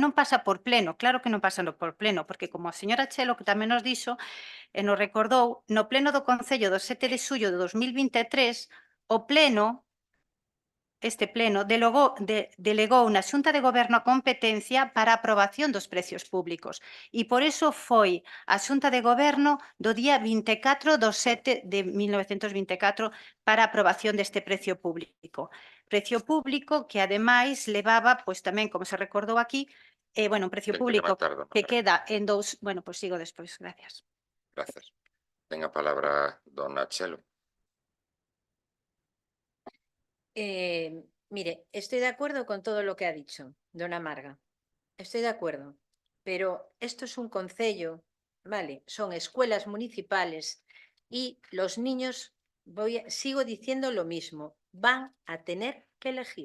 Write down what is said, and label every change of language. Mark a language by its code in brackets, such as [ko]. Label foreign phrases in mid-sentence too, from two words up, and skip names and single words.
[gl] non pasa por pleno, claro que non pasa por pleno, porque como a señora Chelo que tamén nos dixo, e nos recordou, no pleno do Concello do 7 de xullo de 2023, o pleno, este pleno, delegou na Xunta de Goberno a competencia para a aprobación dos precios públicos e por iso foi a Xunta de Goberno do día 24 do 7 de 1924 para a aprobación deste precio público. Precio público que ademais levaba, pois tamén, como se recordou aquí, un precio público que queda en dous... Bueno, pois sigo despois, gracias. Grazas. Ten a palabra dona Chelo. [es] Mire, estoy de acuerdo con todo lo que ha dicho dona Marga. Estoy de acuerdo. Pero esto es un concello, ¿vale? Son escuelas municipales y los niños, sigo diciendo lo mismo, van a tener que elegir.